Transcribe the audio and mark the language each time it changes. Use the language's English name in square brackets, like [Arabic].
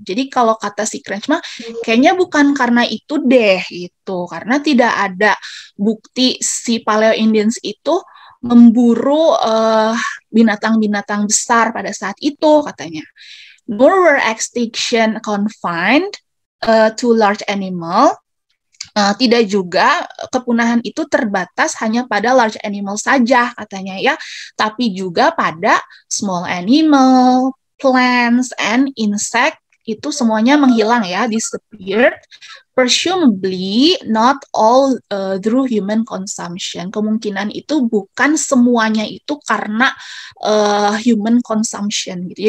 [Indonesian] Jadi kalau kata si Craig mah kayaknya bukan karena itu deh gitu, karena tidak ada bukti si Paleo Indians itu memburu binatang-binatang besar pada saat itu, katanya. [English] Nor were extinction confined to large animal. [Indonesian] Tidak juga kepunahan itu terbatas hanya pada large animal saja, katanya ya, tapi juga pada [English] small animal, plants, and insect, [Indonesian] itu semuanya menghilang ya, disappeared. [English] Presumably not all through human consumption. [Indonesian] Kemungkinan itu bukan semuanya itu karena human consumption gitu.